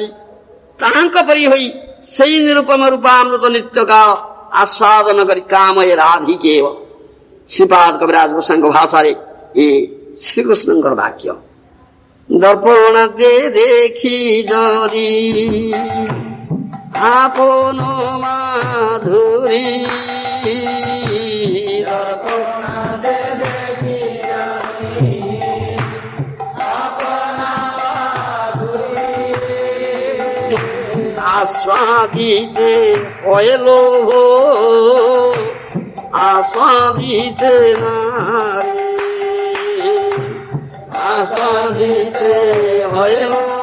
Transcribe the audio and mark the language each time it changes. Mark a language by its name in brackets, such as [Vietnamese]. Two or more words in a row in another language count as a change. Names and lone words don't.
[Odia] ତାହାଙ୍କ ପରି ହୋଇ ସେଇ ନିରୁପମ ରୂପାମୃତ ନିତ୍ୟକାଳ ଆସ୍ୱାଦନ କରି କାମଏ ରାଧିକେବ। ଶ୍ରୀପାଦ କବିରାଜ ଗୋସାଇଙ୍କ ଭାଷାରେ ଏ ଶ୍ରୀକୃଷ୍ଣଙ୍କର ବାକ୍ୟ। [Bangla] দর্পণ দেখি যদি আপন মাধুরী, দর্পণ দেখি আপন মাধুরী, আস্বাদিতে হইলো আস্বাদিতে নারী, আস্বাদিতে হইলো